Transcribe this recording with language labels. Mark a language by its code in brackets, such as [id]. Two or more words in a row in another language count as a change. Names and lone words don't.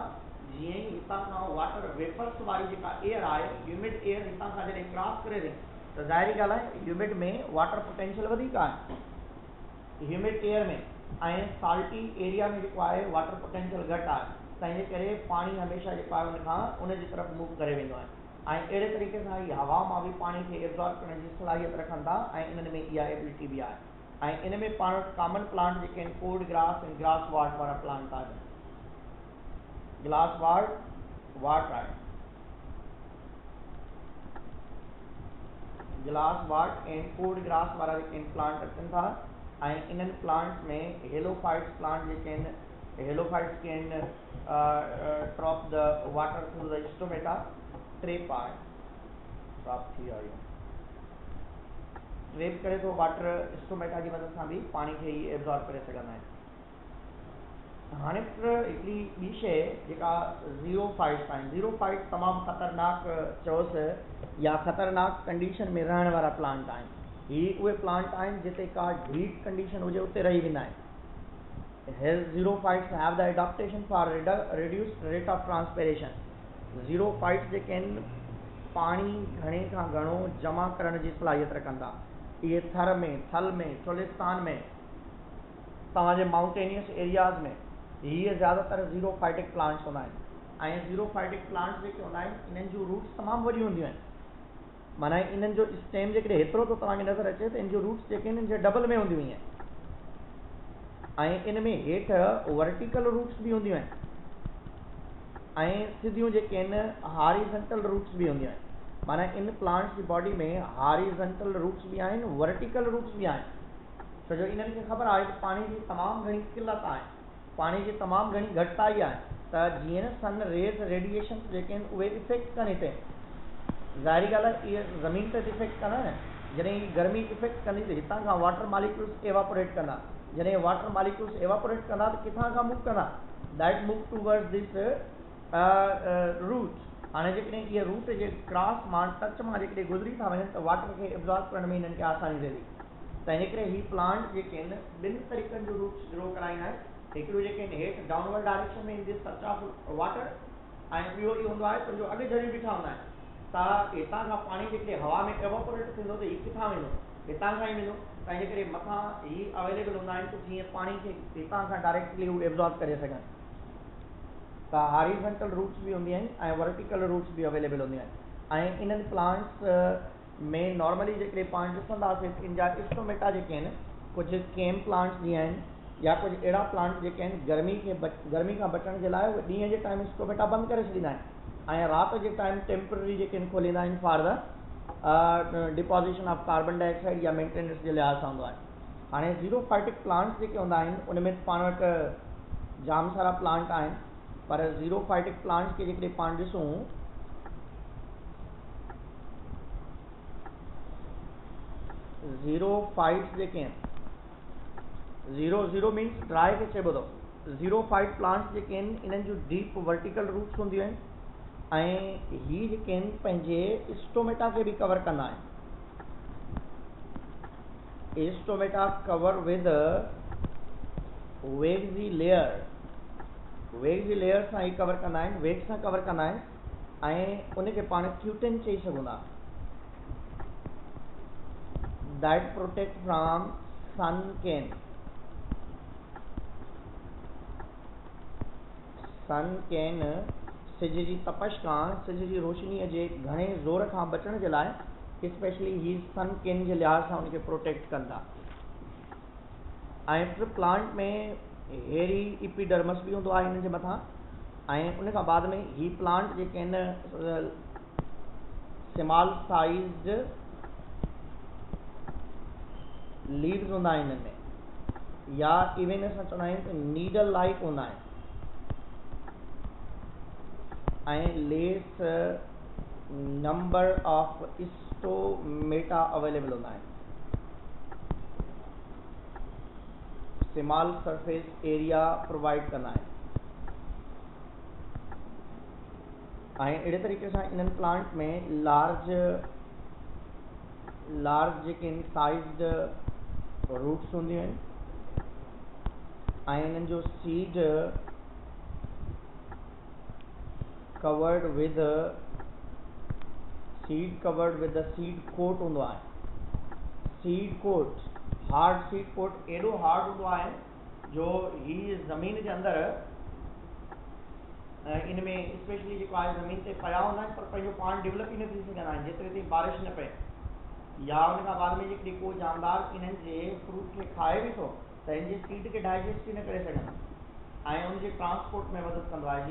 [sd] जीअं ई हितां खां [en] water vapours [sd] वारी जेका एयर आहे, [en] humid air [sd] हितां खां जॾहिं क्रॉस करे थी त ज़ाहिरी ॻाल्हि आहे ह्यूमिड में [en] water potential [sd] वधीक आहे [en] humid air [sd] में, ऐं [en] salty area [sd] में जेको आहे [en] water potential [sd] घटि आहे, तंहिंजे करे पाणी हमेशह जेको आहे उनखां उनजी तरफ़ मूव करे वेंदो आहे। ऐं अहिड़े तरीक़े सां ही हवा मां बि पाणी खे एब्जॉर्ब करण जी सलाहियत रखनि था ऐं इन्हनि में इहा एबिलिटी बि आहे। ऐं इन में पाण वटि [en] common plant [sd] जेके आहिनि [en] cord grass [sd] ऐं [en] grass ward [sd] वारा प्लांट आहिनि। [en] glass ward [sd] आहे, [en] glass ward [sd] ऐं [en] cord grass [sd] वारा जेके आहिनि प्लांट अचनि था। ऐं इन्हनि प्लांट्स में [en] halophytes plant [sd] जेके आहिनि, हेलोफाइट्स के आहिनि [en] trop the water through the stomata, [sd] ट्रेप आहे, ट्रॉप थी वियो, ट्रेप करे थो [en] water stomata [sd] जी मदद सां बि पाणी खे ई एब्जॉर्ब करे सघंदा आहिनि। हाणे हिकिड़ी ॿी शइ जेका ज़ीरोफाइट्स आहिनि, ज़ीरोफाइट्स तमामु ख़तरनाक चयोसि या ख़तरनाक कंडीशन में रहण वारा प्लांट आहिनि। ही उहे प्लांट आहिनि जिते का [en] heat condition [sd] हुजे उते रही वेंदा आहिनि। [en] Xerophytes have the adaptation for reduced rate of transpiration. [sd] ज़ीरोफाइट्स जेके आहिनि पाणी घणे खां घणो जमा करण जी सलाहियत रखनि था। ये थर में, थल में, चोलिस्तान में, तव्हांजे [en] mountainous areas [sd] में ये ज़्यादातर [en] xerophytic plants [sd] होंदा आहिनि। ऐं [en] xerophytic plants [sd] जेके हूंदा आहिनि इन्हनि जूं रूट्स तमामु वॾियूं हूंदियूं आहिनि। माना इन्हनि जो स्टेम जेकॾहिं हेतिरो तो तव्हांखे नज़र अचे त इन जूं रूट्स जेके आहिनि इनजे डबल में हूंदियूं आहिनि। ऐं इन में हेठि [en] vertical roots [sd] बि हूंदियूं आहिनि ऐं सिधियूं जेके आहिनि [en] horizontal roots [sd] बि हूंदियूं आहिनि। माना इन प्लांट्स जी बॉडी में [en] horizontal roots [sd] भी आहिनि, [en] vertical roots [sd] भी आहिनि। छो जो इन्हनि खे ख़बर आहे कि पाणी जी तमामु घणी किल्लत आहे, पाणी जी तमामु घणी घटिताई आहे, त जीअं न [en] sun rays radiation [sd] जेके आहिनि उहे इफेक्ट कनि हिते। ज़ाहिरी ॻाल्हि आहे इहे ज़मीन ते इफेक्ट कंदा न, जॾहिं गर्मी इफेक्ट कंदी त हितां खां [en] water molecules evaporate [sd] कंदा, जॾहिं [en] water molecules evaporate [sd] कंदा त किथां खां मूव कंदा, [en] That move towards this root. [sd] हाणे जेकॾहिं इहे रूट जे क्रॉस मां टच मां जेकॾहिं गुज़री था वञनि त वाटर खे एब्जॉर्ब करण में इन्हनि खे आसानी थिए थी। त इन करे ही प्लांट जेके आहिनि ॿिनि तरीक़नि जो [en] roots grow [sd] कराईंदा आहिनि। हिकिड़ो जेके आहिनि हेठि [en] downward direction [sd] में [en] in this search of water, [sd] ऐं ॿियो इहो हूंदो आहे तुंहिंजो अॻु जड़ी बीठा हूंदा आहिनि त हितां खां पाणी जेकॾहिं हवा में एवापोरेट थींदो त हीउ किथां वेंदो, हितां खां ई वेंदो। त इन करे मथां ही अवेलेबल हूंदा आहिनि त जीअं पाणी खे हितां खां डायरेक्टली हू एब्जॉर्ब करे सघनि। त [en] horizontal roots [sd] भी हूंदी आहिनि ऐं [en] vertical roots [sd] भी अवेलेबल हूंदियूं आहिनि। ऐं इन्हनि प्लांट्स में नॉर्मली जेकॾहिं पाण ॾिसंदासीं इन जा स्टोमेटा जेके आहिनि, कुझु [en] CAM plants [sd] जीअं आहिनि या कुझु अहिड़ा प्लांट जेके आहिनि गर्मी खां बचण जे लाइ उहे ॾींहं जे [en] time stomata [sd] बंदि करे छॾींदा आहिनि ऐं राति जे [en] time temporary [sd] जेके आहिनि खोलींदा आहिनि [en] for the deposition of carbon dioxide [sd] या मेंटेनेंस जे लिहाज़ सां हूंदो आहे। हाणे [en] xerophytic plants [sd] जेके हूंदा आहिनि उन में पाण वटि जाम सारा प्लांट आहिनि, पर [en] xerophytic plants [sd] के जेकॾहिं पाण ॾिसूं ज़ीरोफाइट्स जेके आहिनि, [en] xero means dry [sd] खे चइबो अथव। [en] xerophyte plants [sd] जेके आहिनि इन्हनि जूं [en] deep vertical roots [sd] हूंदियूं आहिनि ऐं हीअ जेके आहिनि पंहिंजे स्टोमेटा खे बि कवर कंदा आहिनि। [en] stomata cover with waxy layer, waxy layer [sd] सां ही कवर कंदा आहिनि, वेक्स सां कवर कंदा आहिनि ऐं उनखे पाण क्यूटिन चई सघूं था। [en] that protect from sun cane, sun cane [sd] सिज जी तपश खां, सिज जी रोशनीअ जे घणे ज़ोर खां बचण जे लाइ स्पेशली ही [en] sun cane [sd] जे लिहाज़ सां उनखे प्रोटेक्ट कंदा। ऐं प्लांट में [en] hairy epidermis [sd] भी हूंदो आहे हिननि जे मथां ऐं उन खां बाद में ही प्लांट जेके आहिनि [en] small sized leaves [sd] हूंदा आहिनि हिन में, या इवन असां चवंदा आहियूं त [en] needle like [sd] हूंदा आहिनि ऐं [en] less number of stomata available [sd] हूंदा आहिनि। [en] small surface area provide [sd] कंदा आहिनि ऐं अहिड़े तरीक़े सां इन्हनि प्लांट में लार्ज जेके आहिनि [en] sized roots [sd] हूंदियूं आहिनि ऐं इन्हनि जो [en] seed covered with the seed coat [sd] हूंदो आहे। [en] seed coat, hard seed coat [sd] एॾो हार्ड हूंदो आहे जो ही ज़मीन जे अंदरि इन में स्पेशली जेको आहे ज़मीन ते पिया हूंदा आहिनि पर पंहिंजो पाण डेवलप ई न थी सघंदा आहिनि जेतिरे ताईं बारिश न पए, या उन खां बाद में जेकॾहिं को जानदार इन्हनि जे फ्रूट खे खाए बि थो त इन जे सीड खे डाइजेस्ट ई न करे सघंदा ऐं उनजे ट्रांसपोर्ट में मदद कंदो आहे।